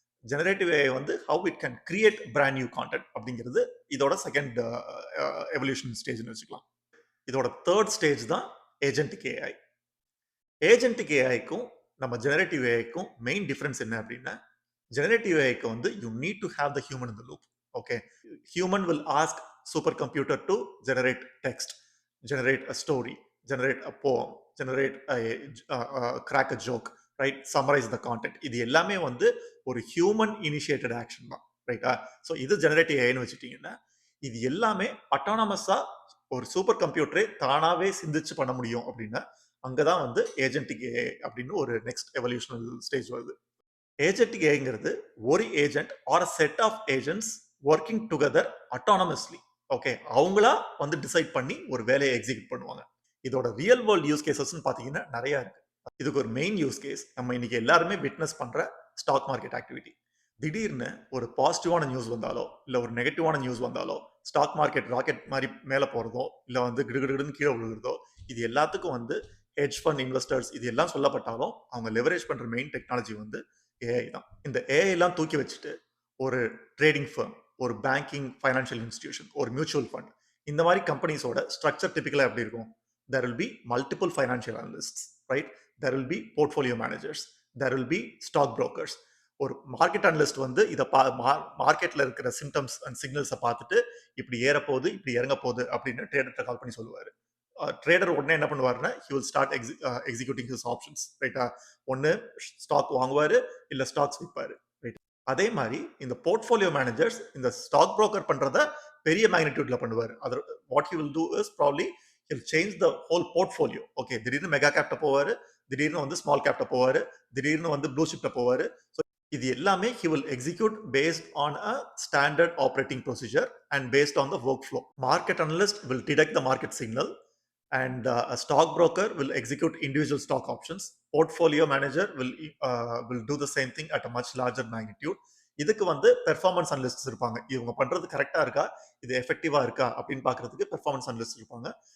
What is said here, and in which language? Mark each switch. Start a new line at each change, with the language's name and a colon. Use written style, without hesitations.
Tamil: Generative AI வந்து
English: how it can create brand new content
Tamil: அப்படிங்கிறது இதோட செகண்ட் எவல்யூஷன் ஸ்டேஜ்னு வச்சுக்கலாம். இதோட தேர்ட் ஸ்டேஜ் தான் ஏஜென்டிக் ஏஐ. ஏஜென்டிக் ஏஐக்கும் நம்ம ஜெனரேட்டிவ் ஏஐக்கும் மெயின் டிஃபரன்ஸ் என்ன அப்படின்னா, ஜெனரேட்டிவ் ஏஐக்கு வந்து
English: You need to have the human in the loop. Okay, human will ask super computer to generate text, generate a story, generate a poem, generate a crack a joke, right? Summarize the content.
Tamil: இது எல்லாமே வந்து ஒரு human initiated action தான், ரைட்டா? So இது generative ஏஐன்னு வச்சுட்டீங்கன்னா, இது எல்லாமே அட்டானமஸா ஒரு சூப்பர் கம்ப்யூட்டரே தானாவே சிந்திச்சு பண்ண முடியும் அப்படின்னா, அங்கதான் வந்து ஏஜென்டிக் ஏஐ அப்படின்னு ஒரு நெக்ஸ்ட் எவல்யூஷனல் ஸ்டேஜ் வருது. ஏஜென்டிக் ஏஐங்கிறது ஒரு
English: Agent or a set of agents working together autonomously.
Tamil: Okay, அவங்களா வந்து டிசைட் பண்ணி ஒரு வேலையை எக்ஸிக்யூட் பண்ணுவாங்க. இதோட ரியல் வேர்ல்ட் யூஸ் கேசஸ் பாத்தீங்கன்னா நிறைய இருக்கு. இதுக்கு ஒரு மெயின் யூஸ் கேஸ் நம்ம இன்னைக்கு எல்லாருமே விட்னஸ் பண்ற ஸ்டாக் மார்க்கெட் ஆக்டிவிட்டி. திடீர்னு ஒரு பாசிட்டிவான நியூஸ் வந்தாலோ இல்ல ஒரு நெகட்டிவான நியூஸ் வந்தாலோ ஸ்டாக் மார்க்கெட் ராக்கெட் மாதிரி மேல போறதோ இல்ல வந்து கிடுகிடுன்னு கீழே விழுகிறதோ, இது எல்லாத்துக்கும் வந்து ஹெட்ஜ் ஃபண்ட் இன்வெஸ்டர்ஸ் இது எல்லாம் சொல்லப்பட்டாலும் அவங்க லெவரேஜ் பண்ற மெயின் டெக்னாலஜி வந்து ஏஐ தான். இந்த ஏஐ எல்லாம் தூக்கி வச்சுட்டு ஒரு ட்ரேடிங் ஃபர்ம், ஒரு பேங்கிங் ஃபைனான்சியல் இன்ஸ்டிடியூஷன், ஒரு மியூச்சுவல் ஃபண்ட், இந்த மாதிரி கம்பெனிஸோட ஸ்ட்ரக்சர் டிபிக்கலா எப்படி இருக்கும்?
English: there will be multiple financial analysts, right? there will be portfolio managers, there will be stock brokers.
Tamil: ஒரு மார்க்கெட் அனலிஸ்ட் வந்து இதை மார்க்கெட்ல இருக்கிற சிம்டம்ஸ் அண்ட் சிக்னல்ஸை பார்த்துட்டு இப்படி ஏற போகுது இப்படி இறங்க போகுது அப்படின்னு ட்ரேடர்கிட்ட கால் பண்ணி சொல்லுவாரு. ட்ரேடர் உடனே என்ன பண்ணுவாருன்னா
English: he will start executing his options,
Tamil: ரைட்டா? ஒன்னு ஸ்டாக் வாங்குவாரு இல்ல ஸ்டாக்ஸ் விற்பாரு. அதே மாதிரி இந்த போர்ட்ஃபோலியோ மேனேஜர்ஸ் இந்த ஸ்டாக் புரோக்கர் பண்றத பெரிய மேக்னிடியூட்ல பண்ணுவார்.
English: Other what he will do is probably he'll change the whole portfolio.
Tamil: Okay, திடீர்னு மெகா கேப்ட போவாரு, திடீர்னு வந்து ஸ்மால் கேப்ட போவாரு, திடீர்னு வந்து ப்ளூ ஷிப்ட போவாரு.
English: so
Tamil: இது எல்லாமே
English: He will execute based on a standard operating procedure and based on the work flow. Market analyst will detect the market signal and a stockbroker will execute individual stock options. Portfolio manager will do the same thing at a much larger magnitude.
Tamil: இதுக்கு வந்து performance analyst இருப்பாங்க. இவங்க பண்றது கரெக்டா இருக்கா, இது எஃபெக்டிவா இருக்கா அப்படின்னு பாக்குறதுக்கு பெர்ஃபார்மன்ஸ் அனலிஸ்ட் இருப்பாங்க.